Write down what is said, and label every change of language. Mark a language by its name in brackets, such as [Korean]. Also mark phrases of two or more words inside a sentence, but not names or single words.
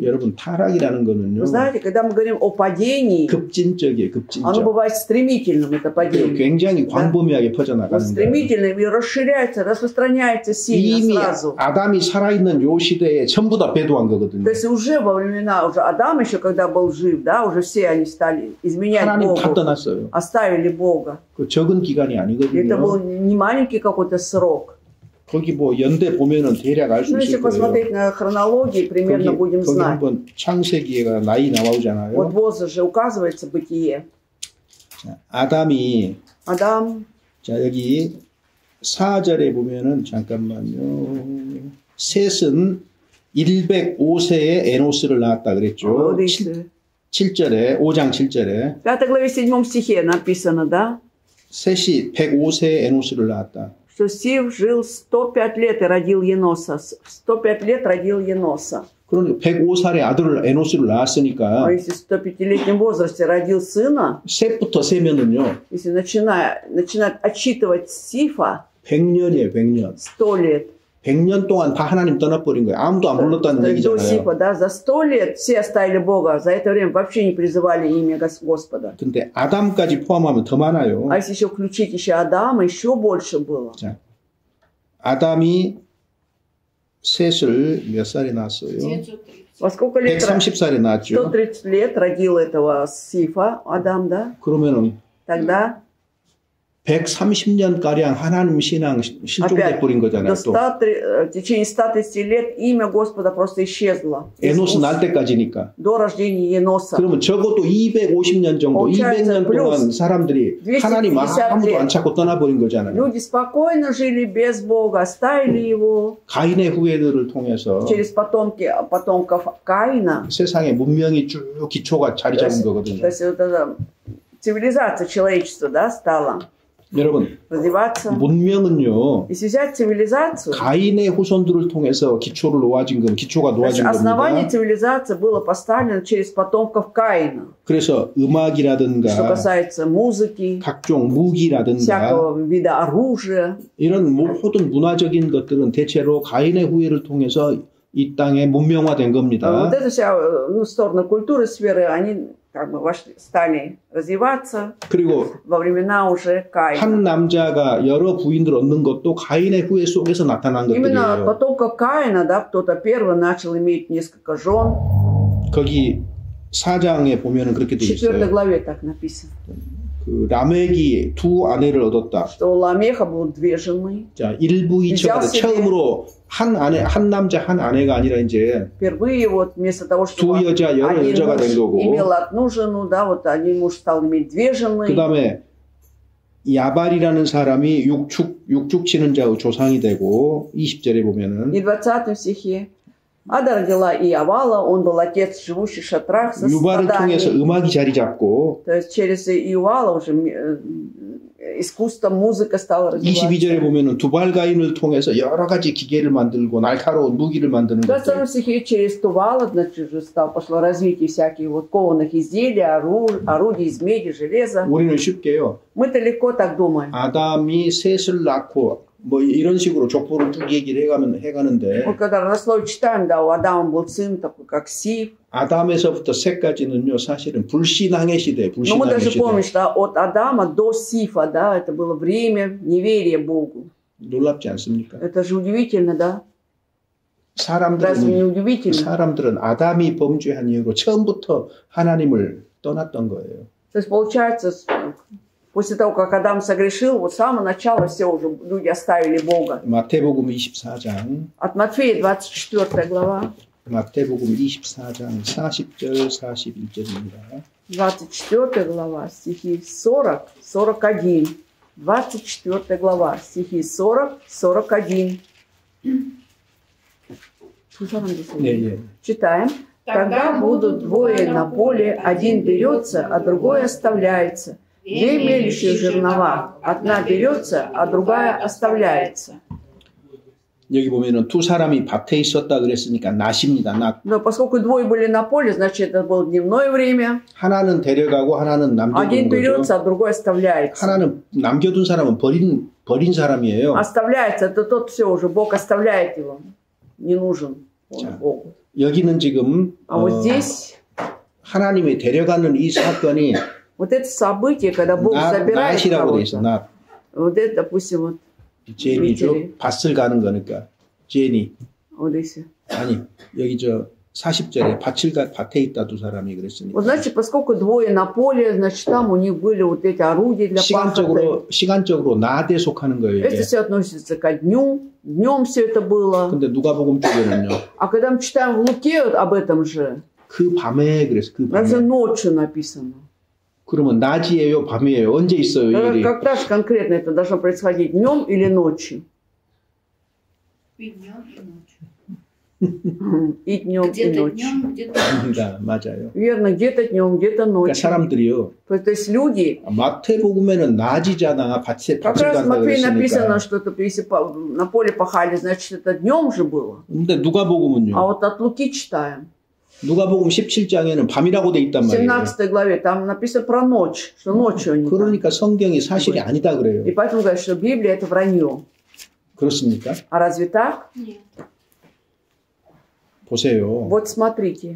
[Korean] 여러분 타락이라는 거는요 [Russian] Вы знаете, когда мы говорим о падении, [Korean] 급진적이에요. [Russian] оно [Korean] 급진적. [Russian] бывает стремительным, это падение. [Korean] 굉장히 광범위하게 퍼져나가는 거예요. [Russian] Стремительным и расширяется, распространяется сильно [Korean] 이미 [Russian] сразу. [Korean] 아담이 살아있는 요 시대에 전부 다 배도한 거거든요. [Russian] То есть уже во времена уже Адама, еще когда был жив, да, уже все они стали изменять [Korean] 하나님 다 [Russian] Богу, [Korean] 떠났어요. [Russian] оставили Бога. [Korean] 그 적은 기간이 [Russian] И это [Korean] 아니거든요. [Russian] был не маленький какой-то срок. [Korean] 거기 뭐 연대 보면은 대략 알 수 [Russian] Ну, если [Korean] 있을 거예요. [Russian] посмотреть на хронологии, примерно будем [Korean] 거기 [Russian] знать. [Korean] 한번 창세기가 나이 나오잖아요. [Russian] Вот возраст же указывается бытие. [Korean] 자, 아담이 [Russian] Адам, [Korean] 자 여기 4절에 보면은 잠깐만요. 셋은 105세에 에노스를 낳았다 그랬죠. [Russian] вот видите, [Korean] 7절에 5장 7절에 [Russian] в 5 главе 7 стихе написано, да, [Korean] 셋이 105세에 에노스를 낳았다. [Russian] что Сив жил 105 лет и родил Еноса. 105 лет родил Еноса. [Korean] 그러니까 105살에 아들을 에노스를 낳았으니까 [Russian] А если в 105-летнем возрасте родил сына, [Korean] 셋부터 세면은요. [Russian] если начинать отчитывать Сифа [Korean] 100년이에요. 100년. [Russian] 100 лет, [Korean] 100년 동안 다 하나님 떠나버린 거예요. 아무도 안 불렀다는 до 얘기잖아요. [Russian] Сифа, да, за 100 лет все оставили Бога, за это время вообще не призывали имя Господа. [Korean] 근데 아담까지 포함하면 더 많아요. [Russian] А если еще включить еще Адама, еще больше было. [Korean] 자, 아담이 셋을 몇 살에 낳았어요? 930. [Russian] Во сколько лет? [Korean] 130살에 낳았죠. [Russian] 130 лет родил этого Сифа, Адам, да? [Korean] 그러면은 [Russian] Тогда [Korean] 130년가량 하나님 신앙 실종돼 버린 거잖아요. 또 [Russian] в течение 130 лет имя Господа просто исчезло. [Korean] 에노스 날 때까지니까. [Russian] До рождения Еноса. [Korean] 그러면 적어도 250년 정도, [Russian] получается [Korean] 200년 동안 사람들이 [Russian] 250 [Korean] 하나님 아무도 안 찾고 떠나버린 거잖아요. [Russian] Люди спокойно жили без Бога, оставили его [Korean] 가인의 후예들을 통해서 [Russian] через потомков Каина. [Korean] 세상의 문명이 쭉 기초가 자리 잡은 거거든요. [Russian] То есть вот эта цивилизация человечества, да, стала [Korean] 여러분, [Russian] развиваться. [Korean] 문명은요, [Russian] Если взять цивилизацию, [Korean] 가인의 후손들을 통해서 기초가 놓아진 [Russian] основание [Korean] 겁니다. [Russian] цивилизации было поставлено через потомков Каина. [Korean] 그래서 [Russian] Что [Korean] 음악이라든가 [Russian] касается музыки, [Korean] 각종 무기라든가 [Russian] всякого вида оружия, [Korean] 이런 모든 문화적인 것들은 대체로 가인의 후예를 통해서 이 땅에 문명화된 겁니다. [Russian] вот эта вся сторона культуры, сферы, они как бы стали развиваться [Korean] 그리고 [Russian] во времена уже Каина. [Korean] 한 남자가 여러 부인들 얻는 것도 가인의 후예 속에서 나타난 [Russian] Именно от [Korean] 것들이에요. [Russian] потомков Каина, да, кто-то первый начал иметь несколько жен. [Korean] 거기 4장에 보면은 그렇게 [Russian] В [Korean] 되어 [Russian] 4 [Korean] 있어요. [Russian] главе так написано, [Korean] 그 라멕이 두 아내를 얻었다. [Russian] что у Ламеха было 2 жены. [Korean] 자, 일부이처가 처음으로 한 남자 한 아내가 아니라 이제 [Russian] Впервые вот вместо того, [Korean] 두 [Russian] чтобы [Korean] 여자 여러 [Russian] один [Korean] 여자가 된 [Russian] муж [Korean] 거고. [Russian] имел одну жену, да, вот один муж стал иметь 2 жены. [Korean] 그다음에 야발이라는 사람이 육축 치는 자의 조상이 되고 20절에 보면은 [Russian] И в 20 стихе Ада родила Иавала, он был отец, живущий в шатрах со [Korean] 유발을 통해서 [Russian] стадами. [Korean] 음악이 자리 잡고 [Russian] То есть через Иавала уже искусство, музыка стала [Korean] 22절에 [Russian] развиваться. [Korean] 보면은 두발가인을 통해서 여러 가지 기계를 만들고 날카로운 무기를 만드는 [Russian] В 22 [Korean] 것들. [Russian] стихе через Тувала, значит, уже пошло развитие всяких вот кованых изделий, орудий из меди, железа. [Korean] 우리는 쉽게요. [Russian] Мы-то легко так думаем. [Korean] 아담이 셋을 낳고 뭐 이런 식으로 족보를 쭉 얘기를 해가는데 [Russian] Вот когда родословие читаем, да, у Адама был сын такой, как Сив. [Korean] 아담에서부터 셋까지는요 사실은 불신앙의 시대, [Russian] Но мы [Korean] 불신앙의 [Russian] даже [Korean] 시대. [Russian] помним, что от Адама до Сифа, да, это было время неверия Богу. [Korean] 놀랍지 않습니까? [Russian] Это же удивительно, да? Разве не удивительно? [Korean] 사람들은 아담이 범죄한 이후로 처음부터 하나님을 떠났던 거예요. [Russian] То есть получается, после того, как Адам согрешил, вот с самого начала все уже люди оставили Бога. [Korean] 마태복음 24장 [Russian] От Матфея 24 глава. [Korean] 마태복음 24장 40절 41절입니다. [Russian] 24 глава, стихи 40, 41. 24 глава, стихи 40, 41. [Korean] 네. [Russian] Читаем. Тогда будут двое на поле, один берется, а другой оставляется. Две мелющие жернова, одна берется, а другая оставляется. [Korean] 여기 보면은 두 사람이 밭에 있었다 그랬으니까 낮입니다. 낮. [Russian] Но поскольку двое были на поле, значит это было дневное время. [Korean] 하나는 데려가고 하나는 남겨둔 [Russian] Один [Korean] 거죠. [Russian] берется, а другой оставляется. [Korean] 하나는 남겨둔 사람은 버린 사람이에요. [Russian] Оставляется, это тот все уже, Бог оставляет его. Не нужен он Богу. [Korean] 여기는 지금 [Russian] А вот здесь [Korean] 하나님이 데려가는 이 사건이 [Russian] вот это событие, когда Бог забирает [Korean] 낫이라고 돼 있어. [Russian] кого-то. [Korean] 낫. [Russian] Вот это, допустим, вот [Korean] 제니죠. 밭을 가는 거니까. 제니. [Russian] вот здесь. [Korean] 아니 여기 저 40절에 밭에 있다 두 사람이 그랬으니까. [Russian] Вот значит, поскольку двое на поле, значит, там у них были вот эти орудия для пахоты. [Korean] 시간적으로 낮에 속하는 거예요. [Russian] Это все относится ко дню. Днем все это было. [Korean] 근데 누가복음 쪽에는요. [Russian] А когда мы читаем в Луке об этом же, [Korean] 그 밤에 그래서 그 밤에. [Russian] даже ночью написано. [Korean] 그러면 낮이에요, 밤이에요? 언제 있어요, 이 일이? [Russian] Когда же конкретно это должно происходить, днем или ночью? И днем, и ночью. И днем, и Где-то ночью. днем, где-то [Korean] Да, 맞아요. [Russian] Верно, где-то днем, где-то [Korean] 그러니까 [Russian] ночью. [Korean] 사람들이요. [Russian] То есть люди, [Korean] 마태복음에는 낮이잖아, 밭을 [Russian] как раз в [Korean] 간다 [Russian] Матфея написано, [Korean] 그랬으니까. [Russian] что это, если на поле пахали, значит, это днем же было. [Korean] 근데 누가복음은요. [Russian] А вот от Луки читаем. [Korean] 누가복음 17장에는 밤이라고 돼 있단 [Russian] В [Korean] 말이에요. [Russian] 17 главе там написано про ночь, что ночью они там. [Korean] 그러니까 성경이 사실이 아니다 그래요. [Russian] И поэтому говорят, что Библия это вранье. [Korean] 그렇습니까? [Russian] А разве так? нет. [Korean] 보세요. [Russian] Вот смотрите.